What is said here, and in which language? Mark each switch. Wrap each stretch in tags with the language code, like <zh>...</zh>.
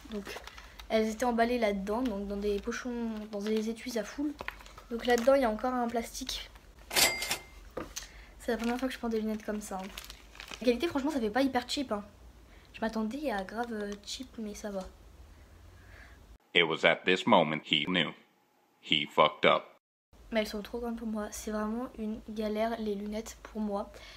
<fr>Donc elles étaient emballées là-dedans, donc dans des pochons, dans des étuis Zaful. Donc là-dedans il y a encore un plastique. C'est la première fois que je prends des lunettes comme ça. La qualité franchement ça fait pas hyper cheap. Je m'attendais à grave cheap mais ça va.</fr> <en>It was at this moment he knew. He fucked up.</en> <fr>Mais elles sont trop grandes pour moi. C'est vraiment une galère les lunettes pour moi.</fr>